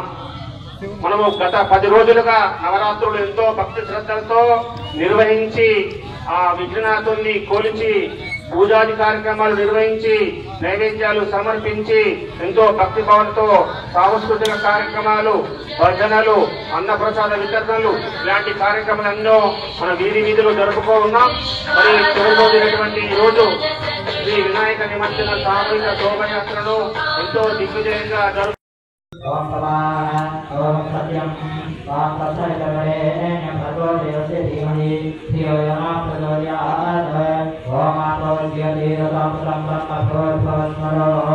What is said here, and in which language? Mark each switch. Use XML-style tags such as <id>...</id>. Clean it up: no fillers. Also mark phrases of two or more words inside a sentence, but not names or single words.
<te>మనము గత 10 రోజులుగా నవరాత్రులు ఎంతో భక్తి శ్రద్ధలతో నిర్వహించి ఆ విఘ్ననాథుని కొలిచి పూజాది కార్యక్రమాలు నిర్వహించి నైవేద్యాలు సమర్పించి ఎంతో భక్తి భావంతో సాంస్కృతిక కార్యక్రమాలు, భజనలు, అన్నప్రసాద వితరణలు ఇలాంటి కార్యక్రమాలెన్నో మన వీధులు జరుపుకో ఉన్నాం. మరి చివరి రోజైనటువంటి ఈ రోజు శ్రీ వినాయక నిమజ్జన సామూహిక శోభయాత్రను ఎంతో దిగ్విజయంగా జరుపు</te> <sa>ओम ओम सत्यम ओम तत्सवितुर्वरेण्यं भर्गो देवस्य धीमहि धियो यो न प्रचोदयात् ओम आपो ज्योतिरसं ब्रह्मभूर्भुवस्मरो</sa>